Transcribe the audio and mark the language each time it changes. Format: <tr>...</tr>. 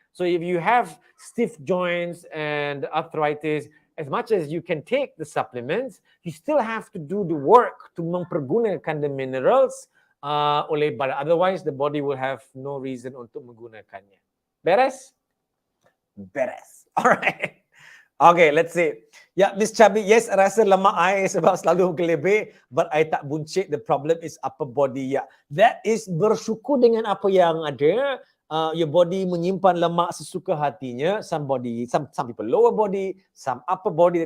<en>So if you have stiff joints and arthritis, as much as you can take the supplements, you still have to do the work to</en> <ms>mempergunakan</ms> <en>the minerals</en> <ms>oleh badan.</ms> <en>Otherwise, the body will have no reason</en> <ms>untuk menggunakannya. Beres? Beres.</ms> <en>All right. Okay, let's see. Yeah, Miss Chubby, yes,</en> <ms>rasa lemak I sebab selalu kelebih,</ms> <en>but</en> <ms>I tak buncit.</ms> <en>The problem is upper body. Yeah, that is</en> <ms>bersyukur dengan apa yang ada.</ms> <en>Your body</en> <ms>menyimpan lemak sesuka hatinya.</ms> <en>Some people lower body, some upper body.</en>